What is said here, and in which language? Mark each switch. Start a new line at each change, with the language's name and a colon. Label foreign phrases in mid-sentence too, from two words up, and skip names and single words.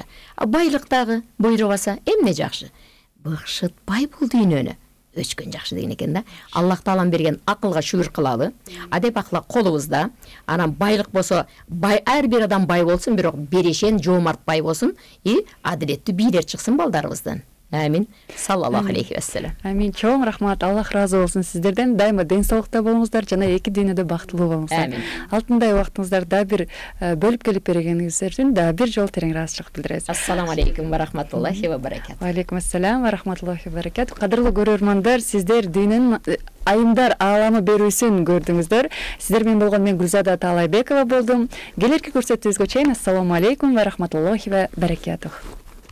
Kyrgyz: Байлык дагы буйрубаса эмне жакшы? Быкшытпай бул дүйнөнү өчкөн жакшы деген экен да. Аллах таалам берген акылга шүгүр кылалы. Адеп ахлак колубузда. Анан байлык болсо, ар бир адам бай болсун, бирок берешен, жоомарт бай болсун, адилеттүү бийлер чыксын балдарыбыздан. Амин.
Arabic: صلى الله عليه وسلم.
Kyrgyz: Амин. Чоң рахмат. Аллах разы болсун сиздерден. Дайыма ден соолукта болуңуздар жана эки дүйнөдө бактылуу болуңуздар. Амин. Алтындай убактыңыздар да бир бөлүп келип бергениңиздер үчүн да бир жолу терең ыраазычылык билдиребиз.
Arabic: السلام عليكم ورحمة الله وبركاته. عليكم السلام ورحمة الله وبركاته.
Kyrgyz: Кадырлуу көрөрмандар, сиздер дүйнөнүн айымдар ааламы берүүсүн көрдүңүздөр. Сиздер менен болгон мен Гүлзада Таалайбекова болдум. Келерки көрсөтүүбүзгө чейин
Arabic: السلام عليكم ورحمة الله وبركاته.